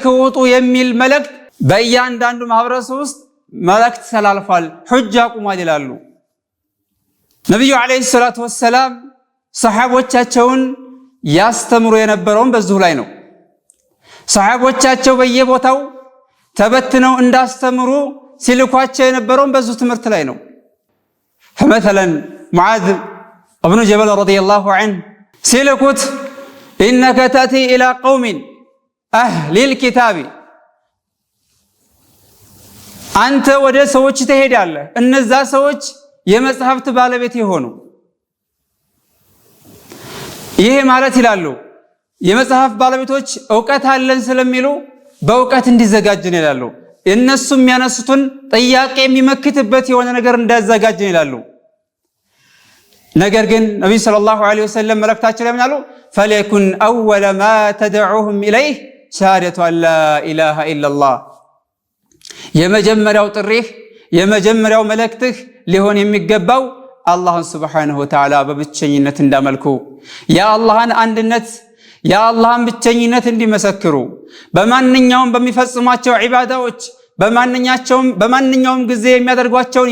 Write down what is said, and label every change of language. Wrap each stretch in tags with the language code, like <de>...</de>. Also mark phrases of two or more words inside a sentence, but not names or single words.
<am>ውጡ የሚል መልእክት በእያንዳንዱ ማህበረሰብ ውስጥ መልእክት ተላልፏል ሁጃ ቁሟል ይላሉ ነብዩ</am> <ar>عليه الصلاة والسلام</ar> <am>ሰሃቦቻቸውን ያስተምሩ የነበረውን በዚሁ ላይ ነው ሰሃቦቻቸው በየቦታው ተበትነው እንዳስተምሩ ሲልኳቸው የነበረውን በዚሁ ትምህርት ላይ ነው</am> <ar>فمثلا معاذ ابن جبل رضي الله عنه</ar> <am>ሲልኩት</am> <ar>إنك تأتي إلى قوم أهل الكتاب</ar> <am>አንተ ወደ ሰዎች ትሄዳለህ እነዛ ሰዎች የመጽሐፍት ባለቤት ይሆኑ ይሄ ማለት ይላሉ የመጽሐፍ ባለቤቶች ዕውቀት አለን ስለሚሉ በዕውቀት እንዲዘጋጅን ይላሉ እነሱም ያነሱትን ጥያቄ የሚመክትበት የሆነ ነገር እንዳዘጋጅን ይላሉ ነገር ግን ነብዩ</am> <ar>صلى الله عليه وسلم</ar> <am>መልእክታቸው ላይ ምናሉ</am> <ar>فليكن أول ما تدعوهم إليه شهادة أن لا إله إلا الله</ar> <am>የመጀመሪያው ጥሪህ የመጀመሪያው መልእክትህ ሊሆን የሚገባው አላህን</am> <ar>سبحانه وتعالى</ar> <am>በብቸኝነት እንዳመልኩ የአላህን አንድነት የአላህን ብቸኝነት እንዲመሰክሩ በማንኛውም በሚፈጽሟቸው ዒባዳዎች በማንኛውም ጊዜ የሚያደርጓቸውን</am>